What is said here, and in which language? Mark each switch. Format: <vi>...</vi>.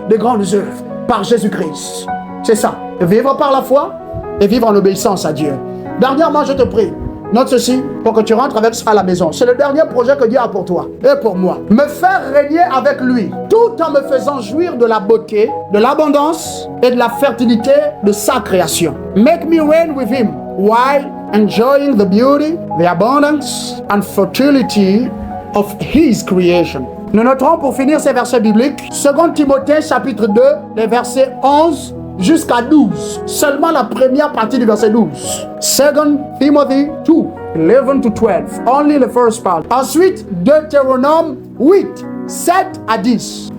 <fr>De grandes œuvres par Jésus-Christ. C'est ça. Vivre par la foi et vivre en obéissance à Dieu. Dernièrement, je te prie, note ceci pour que tu rentres avec ça à la maison. C'est le dernier projet que Dieu a pour toi et pour moi. Me faire régner avec lui, tout en me faisant jouir de la beauté, de l'abondance et de la fertilité de sa création.</fr> <en>Make me reign with him while enjoying the beauty, the abundance and fertility of his creation.</en> <fr>Nous noterons pour finir ces versets bibliques 2 Timothée chapitre 2, les versets 11 jusqu'à 12. Seulement la première partie du verset 12.</fr> <en>2 Timothy 2, 11 to 12. Only the first part.</en> <fr>Ensuite, Deutéronome 8, 7 à 10.</fr>